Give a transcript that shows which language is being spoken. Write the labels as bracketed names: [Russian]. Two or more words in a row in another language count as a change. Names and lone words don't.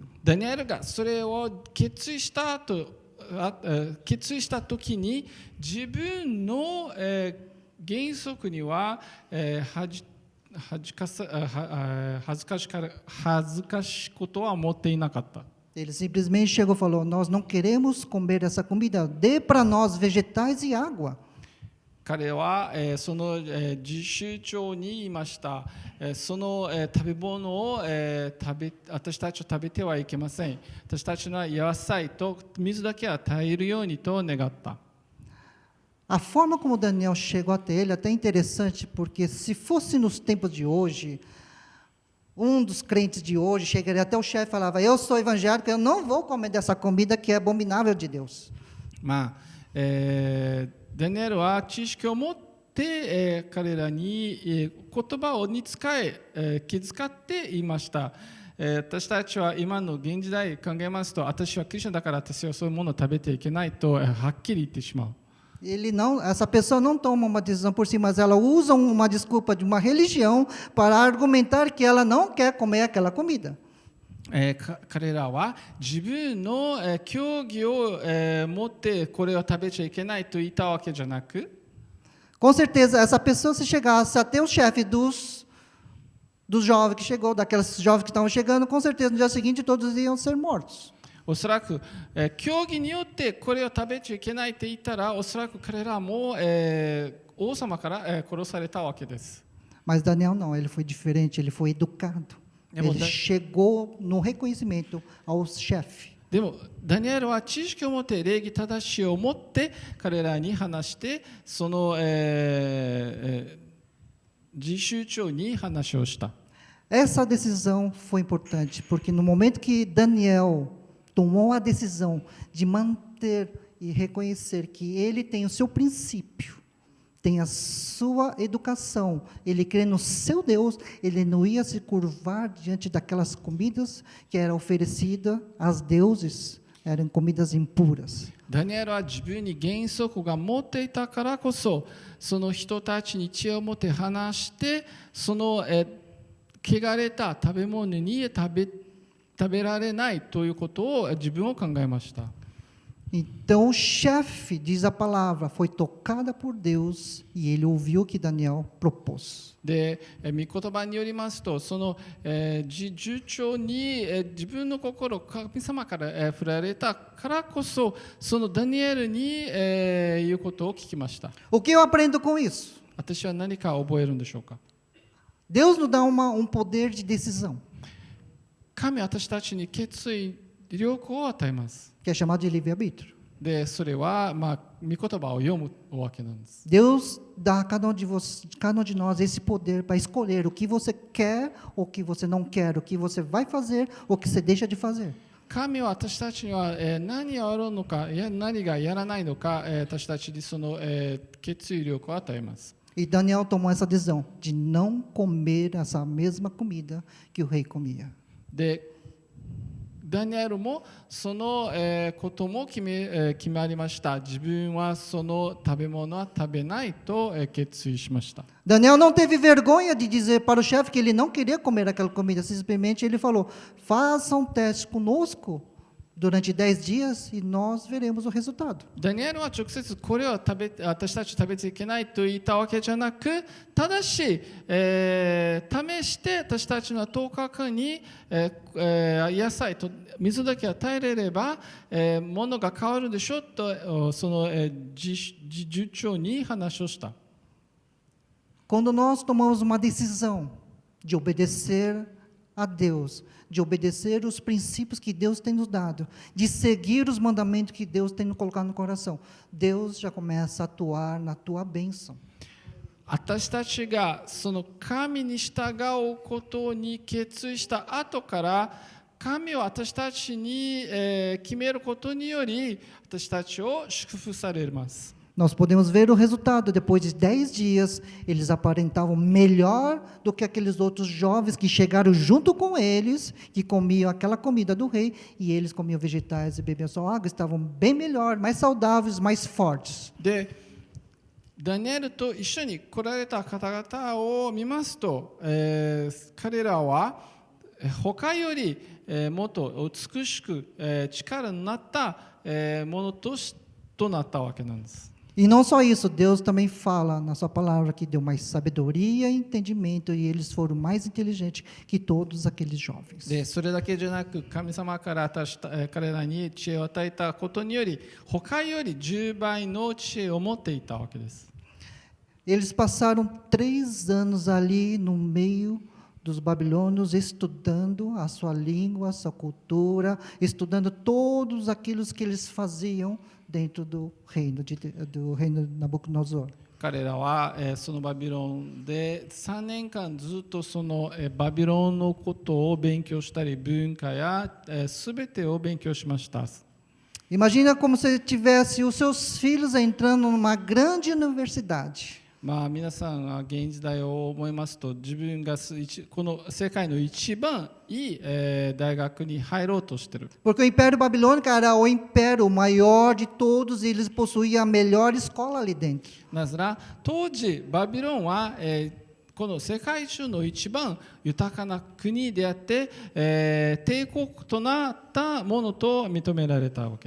[Japanese] ダニエルがそれを決意した後、決意した時に自分の、原則には、恥ずかしいことは持っていなかった。 [Portuguese] Ele simplesmente chegou e falou: nós não queremos comer essa comida, dê para nós vegetais e água. [Japanese] 彼は、その、自主長に言いました。その、食べ物を、私たちは食べてはいけません。私たちの野菜と水だけは耐えるようにと願った。 [Portuguese] A forma como Daniel chegou até ele é até interessante, porque se fosse nos tempos de hoje, um dos crentes de hoje chegaria até o chefe e falava: eu sou evangélico, eu não vou comer dessa comida que é abominável de Deus. [Japanese] まあ、ダニエルは知識を持って、彼らに、言葉に使い、気遣って言いました。私たちは今の現時代考えますと、私はクリスチャンだから私はそういうものを食べていけないと、はっきり言ってしまう。 [Portuguese] Essa pessoa não toma uma decisão por si, mas ela usa uma desculpa de uma religião para argumentar que ela não quer comer aquela comida. [Japanese] 彼らは自分の、教義を、持ってこれを食べちゃいけないと言ったわけじゃなく、 [Portuguese] Com certeza, essa pessoa, se chegasse até o chefe dos jovens que chegou, daqueles jovens que estavam chegando, com certeza no dia seguinte todos iam ser mortos. [Japanese] おそらく、教義によってこれを食べちゃいけないと言ったら、おそらく彼らも、王様から、殺されたわけです。 [Portuguese] Mas Daniel não, ele foi diferente, ele foi educado. Ele chegou no reconhecimento ao chefe. [Japanese] でもダニエルは知識を持って礼儀正しいを持って彼らに話してその、自主長に話をした。 [Portuguese] Essa decisão foi importante, porque no momento que Daniel tomou a decisão de manter e reconhecer que ele tem o seu princípio, tem a sua educação, ele crê no seu Deus, ele não ia se curvar diante daquelas comidas que eram oferecidas aos deuses, eram comidas impuras. [Japanese] ダニエルは自分に原則が持っていたからこそ、その人たちに知恵を持って話して、その、汚れた食べ物に食べられないということを自分を考えました。 [Portuguese] Então o chefe, diz a palavra, foi tocada por Deus e ele ouviu o que Daniel propôs. [Japanese] で、御言葉によりますと、その、自主長に、自分の心を神様から、振られたからこそ、そのダニエルに、言うことを聞きました。 [Portuguese] O que eu aprendo com isso? [Japanese] 私は何か覚えるんでしょうか。 [Portuguese] Deus nos dá poder de decisão, [Japanese] 神は私たちに決意力を与えます。 [Portuguese] que é chamado de livre-arbítrio. [Japanese] で、それは、御言葉を読むわけなんです。 [Portuguese] Deus dá a cada um de nós esse poder para escolher o que você quer ou o que você não quer, o que você vai fazer ou o que você deixa de fazer. [Japanese] 神は私たちには、何をやるのか、何がやらないのか、私たちにその、決意力を与えます。 [Portuguese] E Daniel tomou essa decisão de não comer essa mesma comida que o rei comia. [Japanese] で、ダニエルもその、ことも決まりました。自分はその食べ物は食べないと、決意しました。 [Portuguese] Daniel não teve vergonha de dizer para o chefe que ele não queria comer aquela comida, simplesmente ele falou: faça um teste conosco durante 10 dias e nós veremos o resultado. [Japanese] ダニエルは直接これを私たち食べていけないと言ったわけじゃなく、ただし、試して私たちの10日間に、野菜と水だけ与えれれば、ものが変わるでしょとその、自主長に話をした。 [Portuguese] Quando nós tomamos uma decisão de obedecer a Deus, de obedecer os princípios que Deus tem nos dado, de seguir os mandamentos que Deus tem nos colocado no coração, Deus já começa a atuar na tua bênção. [Japanese] 私たちがその神に従うことに決意した後から神を私たちに決めることにより私たちを祝福されます。 [Portuguese] Nós podemos ver o resultado. Depois de 10 dias, eles aparentavam melhor do que aqueles outros jovens que chegaram junto com eles, que comiam aquela comida do rei, e eles comiam vegetais e bebiam só água, estavam bem melhor, mais saudáveis, mais fortes. [Japanese] で、ダニエルと一緒に来られた方々を見ますと、彼らは他よりもっと美しく力になったものとなったわけなんです。 [Portuguese] E não só isso, Deus também fala na sua palavra que deu mais sabedoria e entendimento, e eles foram mais inteligentes que todos aqueles jovens. [Japanese] で、それだけじゃなく神様から彼らに知恵を与えたことにより他より10倍の知恵を持っていたわけです。 [Portuguese] Eles passaram 3 anos ali no meio dos babilônios, estudando a sua língua, a sua cultura, estudando todos aqueles que eles faziam dentro do reino de Nabucodonosor. [Japanese] 彼らはそのバビロンで3年間ずっとそのバビロンのことを勉強したり文化やすべてを勉強しました。 [Portuguese] Imagina como se tivesse os seus filhos entrando numa grande universidade. [Japanese] まあ皆さんが現時代を思いますと自分がこの世界の一番いい大学に入ろうとしている。 [Portuguese] Porque o Império Babilônico era o império maior de todos e eles possuíam a melhor escola ali dentro. [Japanese] なぜなら当時バビロンはこの世界中の一番豊かな国であって、帝国となったものと認められたわけ